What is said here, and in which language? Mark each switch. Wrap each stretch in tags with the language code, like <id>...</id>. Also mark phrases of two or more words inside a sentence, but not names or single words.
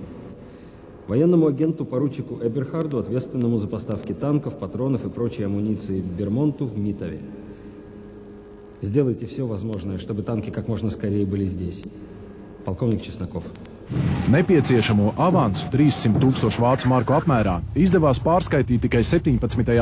<ru>Военному агенту поручику Эберхарду, ответственному за поставки танков, патронов и прочей амуниции Бермонту в Митове. Сделайте все возможное, чтобы танки как можно скорее были здесь. Полковник Чесноков.</ru> <lv>Nepieciešamo avansu 300 000 vācu marku apmērā izdevās pārskaitīt tikai 17.</lv>